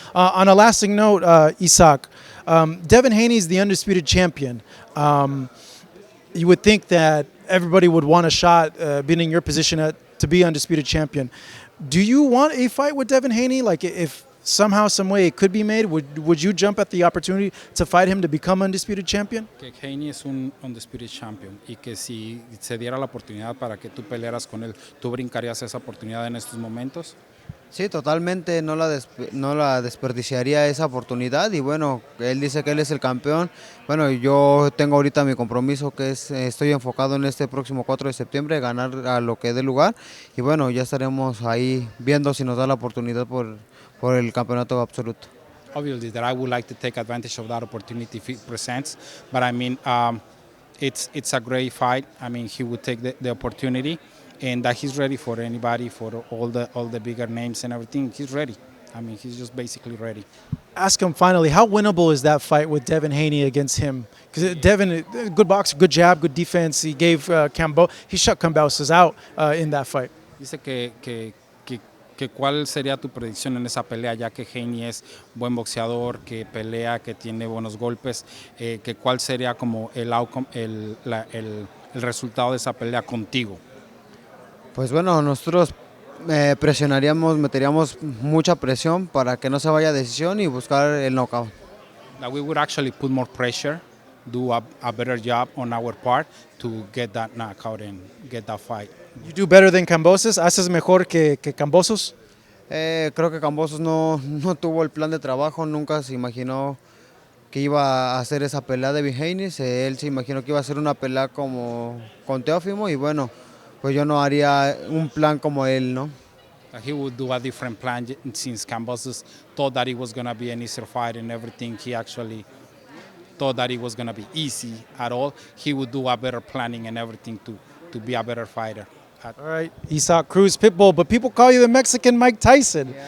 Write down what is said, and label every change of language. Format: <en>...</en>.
<en>On a lasting note, Isaac, Devin Haney is the undisputed champion. You would think that everybody would want a shot being in your position to be undisputed champion. Do you want a fight with Devin Haney? Like if somehow, some way it could be made, would you jump at the opportunity to fight him to become undisputed champion?</en> <es>Que Haney es un</es> <en>undisputed champion</en> <es>y que si se diera la oportunidad para que tú pelearas con él, ¿tú brincarías esa oportunidad en estos momentos? Sí, totalmente, no la desperdiciaría esa oportunidad y bueno, él dice que él es el campeón. Bueno, yo tengo ahorita mi compromiso que es, estoy enfocado en este próximo 4 de septiembre, ganar a lo que dé lugar y bueno, ya estaremos ahí viendo si nos da la oportunidad por el campeonato absoluto.</es> <en>Obviously that I would like to take advantage of that opportunity if it presents, but it's a great fight. He would take the opportunity, and that he's ready for anybody, for all the bigger names and everything. He's ready. He's just basically ready. Ask him finally, how winnable is that fight with Devin Haney against him? Because Devin, good boxer, good jab, good defense. He gave he shut Kambosos out in that fight.</en> <es>Dice que cuál sería tu predicción en esa pelea, ya que Haney es buen boxeador, que pelea, que tiene buenos golpes, que cuál sería como el outcome, el resultado de esa pelea contigo. Pues bueno, nosotros presionaríamos, meteríamos mucha presión para que no se vaya a decisión y buscar el knockout.</es> <en>That we would actually put more pressure, do a better job on our part to get that knockout and get that fight. You do better than Kambosos?</en> <es>¿Haces mejor que Kambosos? Creo que Kambosos no tuvo el plan de trabajo, nunca se imaginó que que iba a hacer esa pelea de Devin Haney. Él se imaginó que iba a hacer una pelea como con Teófimo y bueno, pues yo no haría un plan como él, ¿no?</es> <en>He would do a different plan since Cambosos thought that it was going to be an easier fight and everything. He actually thought that it was going to be easy at all. He would do a better planning and everything to be a better fighter. All right, Isaac Cruz, Pitbull, but people call you the Mexican Mike Tyson.</en>